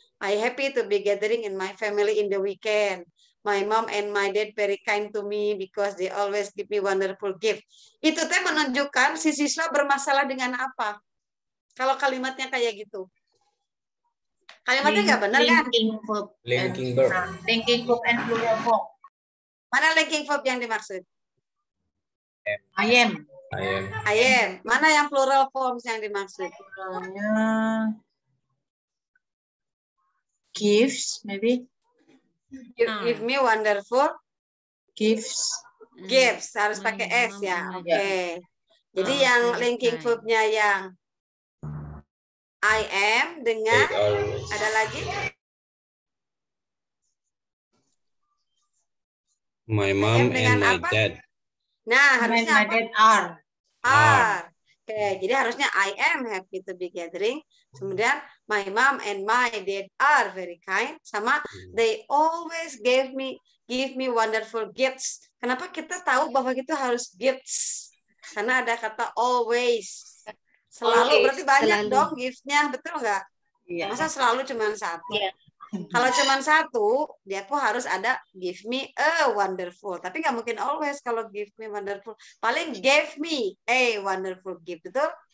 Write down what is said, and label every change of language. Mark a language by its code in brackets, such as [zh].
[en] I happy to be gathering in my family in the weekend. My mom and my dad very kind to me because they always give me wonderful gift. [id] Itu teh menunjukkan si siswa bermasalah dengan apa. Kalau kalimatnya kayak gitu. Kalimatnya nggak benar kan? [en] Linking verb. Linking verb. Linking verb and plural form. [id] Mana linking verb yang dimaksud? [en] I am. I am. [id] Mana yang plural forms yang dimaksud? [en] Pluralnya gives, maybe. Give me wonderful Gives. [id] gifts. Harus pakai S ya. Oke. Jadi yang linking verbnya yang [en] I am [id] dengan ada lagi? [en] My mom and my dad. [id] Nah, harusnya [en] My [id] apa? [en] dad are. [id] Oke, jadi harusnya [en] I am happy to be gathering. [id] Kemudian [en] my mom and my dad are very kind. Sama they always give me wonderful gifts. [id] Kenapa kita tahu bahwa kita harus gifts? Karena ada kata always. Selalu [en] Always, [id] berarti banyak selalu. dong gift-nya, betul nggak? Iya. Masa selalu cuma satu? Iya. Kalau cuma satu, dia pun harus ada [en] give me a wonderful. [id] Tapi nggak mungkin [en] always [id] kalau [en] give me wonderful. [id] Paling [en] gave me a wonderful gift, [id] betul?